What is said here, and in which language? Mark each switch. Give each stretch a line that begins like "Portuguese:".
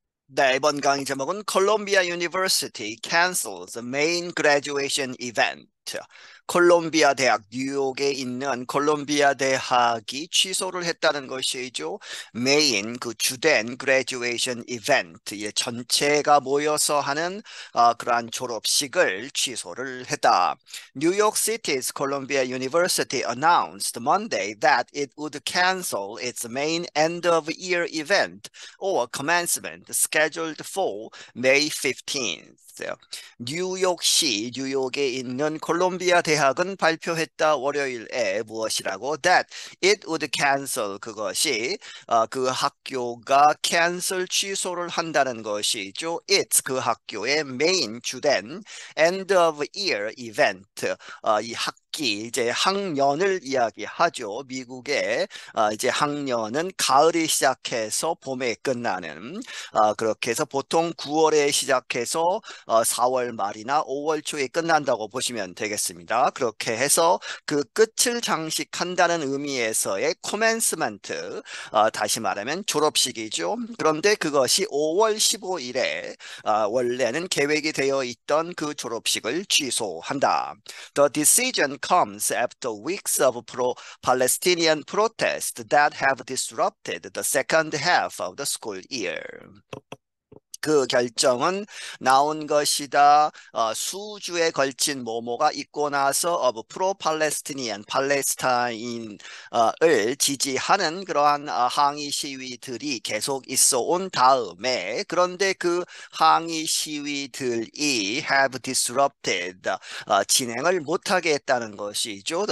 Korean: 네, 이번 강의 제목은
English: Columbia University cancels the main graduation event.
Korean: 콜롬비아 대학, 뉴욕에 있는 콜롬비아 대학이 취소를 했다는 것이죠. 메인 그 주된 graduation event, 전체가 모여서 하는 그러한 졸업식을 취소를 했다.
English: New York City's Columbia University announced Monday that it would cancel its main end-of-year event or commencement scheduled for May 15th.
Korean: 뉴욕시, 뉴욕에 있는 콜롬비아 대학은 발표했다. 월요일에 무엇이라고?
English: That it would cancel,
Korean: 그것이 그 학교가 cancel, 취소를 한다는 것이죠.
English: It's
Korean: 그 학교의 메인 주된
English: end of year event,
Korean: 이 학기, 이제 학년을 이야기하죠. 미국의 이제 학년은 가을에 시작해서 봄에 끝나는, 그렇게 해서 보통 9월에 시작해서 4월 말이나 5월 초에 끝난다고 보시면 되겠습니다. 그렇게 해서 그 끝을 장식한다는 의미에서의 commencement, 다시 말하면 졸업식이죠. 그런데 그것이 5월 15일에 원래는 계획이 되어 있던 그 졸업식을 취소한다.
English: The decision comes after weeks of pro-Palestinian protests that have disrupted the second half of the school year.
Korean: 그 결정은 나온 것이다. 수주에 걸친 모모가 있고 나서 프로 팔레스티니안, 팔레스타인을 지지하는 그러한 항의 시위들이 계속 있어 온 다음에, 그런데 그 항의 시위들이
English: have disrupted,
Korean: 진행을 못하게 했다는 것이죠.